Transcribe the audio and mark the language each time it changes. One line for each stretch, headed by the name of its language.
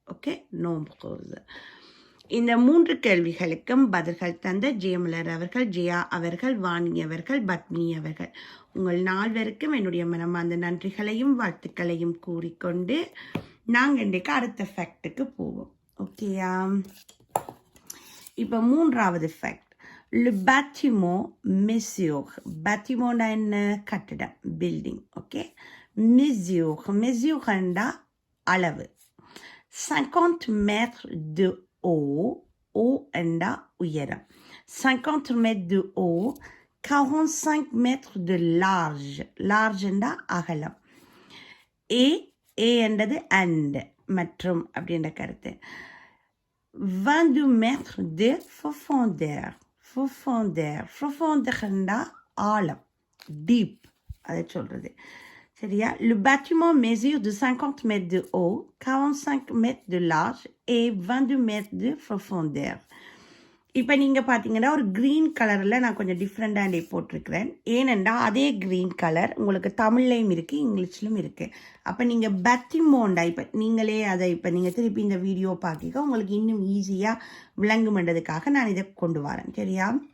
Tamil: Okay, நோம்ப்ரோஸ். இந்த மூன்று கேள்விகளுக்கும் பதில்கள் தந்த ஜெயமலர் அவர்கள், ஜெயா அவர்கள், வாணி அவர்கள், பத்மினி அவர்கள், உங்கள் நால்வருக்கும் என்னுடைய மனமார்ந்த நன்றிகளையும் வாழ்த்துக்களையும் கூறிக்கொண்டு நாங்கள் இன்றைக்கு அடுத்த ஃபேக்டுக்கு போவோம். ஓகேயா, இப்போ மூன்றாவது fact.
French: Le bâtiment mesure. bâtiment
Tamil: என்ன? கட்டிடம், பில்டிங். ஓகே, mesure அளவு.
French: 50 mètres de haut
Tamil: என்றா உயரம்.
French: 50 mètres de haut, 45 mètres de large
Tamil: என்றா அகலம். என்றது and மற்றும் அப்படின்ற கருத்து.
French: 22 mètres de profondeur
Tamil: என்றா ஆழம், டீப், அதை சொல்றது. சரியா?
French: Le bâtiment mesure de 50 mètres de haut, 45 mètres de large et 22 mètres de profondeur.
Tamil: இப்போ நீங்கள் பார்த்தீங்கன்னா ஒரு க்ரீன் கலரில் நான் கொஞ்சம் டிஃப்ரெண்டாக போட்டிருக்கிறேன். ஏனென்றால் அதே க்ரீன் கலர் உங்களுக்கு தமிழ்லையும் இருக்குது, இங்கிலீஷ்லையும் இருக்குது. அப்போ நீங்கள் பத்திமோண்டா, இப்போ நீங்களே அதை இப்போ நீங்கள் திருப்பி இந்த வீடியோ பார்க்க உங்களுக்கு இன்னும் ஈஸியாக விளங்குமென்றதுக்காக நான் இதை கொண்டு வரேன். சரியா?